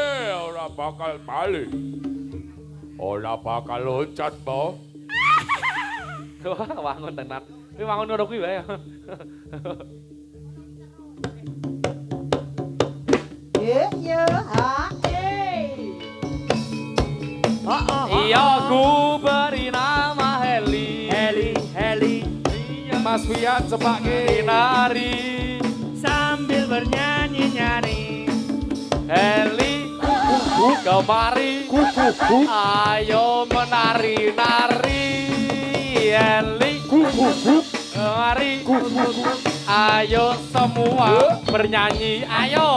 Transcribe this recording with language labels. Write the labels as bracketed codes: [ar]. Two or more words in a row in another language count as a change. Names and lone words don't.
[jv] Ora bakal bali. Ora bakal loncat, Bo. Wah, wangun tenan. Kuwi wangun ngono kuwi wae. Yo ha [id] Iya, ku beri nama Heli. Heli. Mas Wian sebagai Nari. Sambil bernyanyi-nyanyi. Heli. Kemari. Ayo menari-nari. Heli. Mari. Ayo semua bernyanyi. Ayo.